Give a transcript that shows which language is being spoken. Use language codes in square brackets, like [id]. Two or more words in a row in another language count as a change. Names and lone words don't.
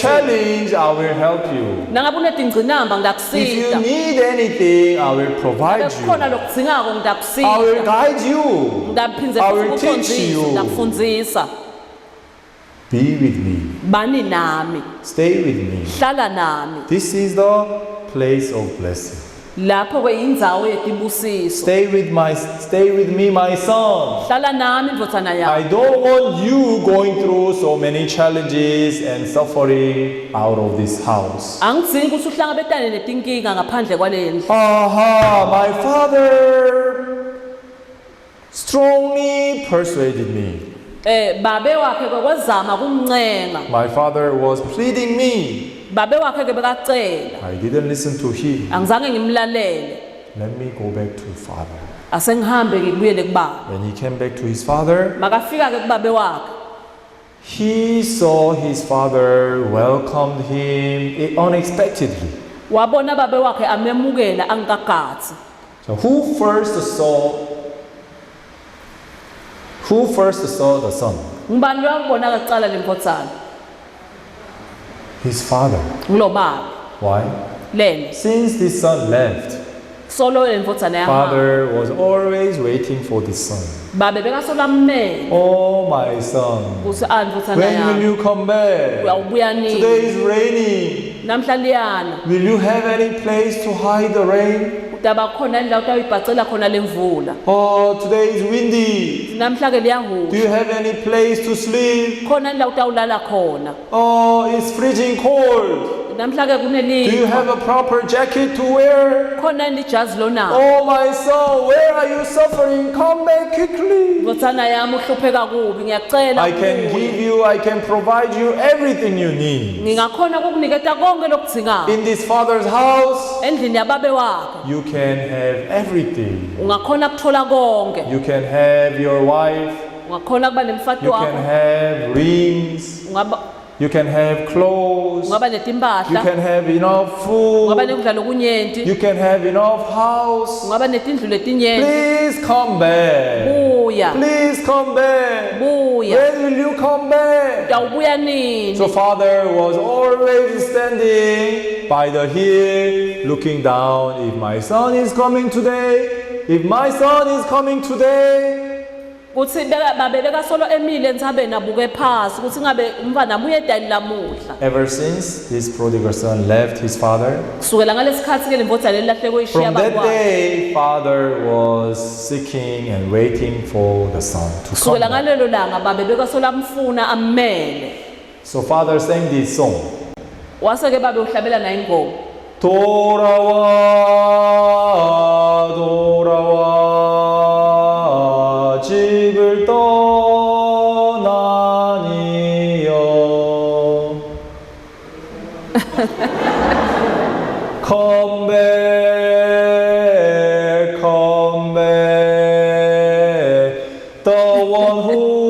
[en] challenge, I will help you. [ss] Nangabe unedingcinamba [en] If you [ss] ngidakusida [en] need anything, I will provide [ss] bekukhona [en] you. [ss] lokudzingako [en] I will [ss] ngidakusida [en] guide you. [ss] ngidaphinze [en] I [ss] futhi [en] will teach [ss] ukukhonzisa [en] you. [ss] ngidakufundzisa [en] Be with me. [ss] bani nami [en] Stay with me. [ss] hlala nami [en] This is the place of blessing. [ss] lapho ke indzawo yetibusiso [en] Stay with me, my son. [ss] hlala nami ndvodzana [en] I [ss] yami [en] don't want you going through so many challenges and suffering out of this house. [ss] angidzingi ukuthi uhlangabetane netinkinga ngaphandle kwalendlu [en] Aha, my father strongly persuaded me. [ss] babe wakhe ke kwazama kumncenga [en] My father was pleading me. [ss] babe wakhe ke bekacela [en] I didn't listen to him. [ss] angizange ngimlalele [en] Let me go back to father. [ss] asengihambe ngibuyele kubaba [en] When he came back to his father, [ss] makafika ke kubabe wakhe [en] he saw his father welcomed him unexpectedly. [ss] wabona babe wakhe amemukela angikagatsi [en] So who first saw the son? [ss] ngibani lowakubona kucala lempotsana [en] His father. [ss] ngulo baba [en] Why? [ss] lena [en] Since the son left, [ss] solo lempotsana yahamba [en] father was always waiting for the son. [ss] babe bekasolamele [en] Oh, my son, [ss] kuthi andvotsana [en] when will [ss] yami [en] you come back? [ss] uyawubuya nini [en] Today is raining. [ss] namhla liyana [en] Will you have any place to hide the rain? [ss] utaba khona indlela utawuyibhacela khona lemvula [en] Oh, today is windy. [ss] namhla ke [en] Do [ss] liyahusha [en] you have any place to sleep? [ss] khona indlela utawulala khona [en] Oh, it's freezing cold. [ss] namhla ke [en] Do you [ss] kunelima [en] have a proper jacket to wear? [ss] khona lijazi lonako [en] Oh, my son, where are you suffering? Come back quickly. [ss] ndotsana yami uhlupheka kubi ngiyacela [en] I can give you, I can provide you everything you need. [ss] ngingakhona ukukuniketa konke lokudzingako [en] In this father's house, [ss] endlini yababe wakhe [en] you can have everything. [ss] ungakhona kuthola konke [en] You can have your wife, [ss] ungakhona kuba nemfati [en] you can [ss] wakho [en] have rings, [ss] ungaba [en] you can have clothes, [ss] ungaba [en] you [ss] netimpahla [en] can have enough [ss] ungaba [en] food, [ss] nekudla lokunyenti [en] you can have enough house. [ss] ungaba netindlu letinyenti [en] Please come back. [ss] buya [en] Please come back. [ss] buya [en] When will you come back? [ss] utawubuya nini [en] So father was always standing by the hill looking down if my son is coming today, if my son is coming today. [ss] kuthi babe bekasolo emile entsabeni abuke phasi kuthi ngabe umntwana uyedani lamuhla [en] Ever since this prodigal son left his father, [ss] kusukela ngalesikhathi ke lemvodza lelahle koyishiya [en] from that [ss] bakwakhe [en] day father was seeking and waiting for the son to come [ss] kusukela [en] back. [ss] ngalelo langa babe bekasola mfuna ammele [en] So father sang this song. [ss] wase ke babe uhlabela nayo ingoma [ko] 돌아와 돌아와 집을 떠나니여 [en] Come back, come back The one who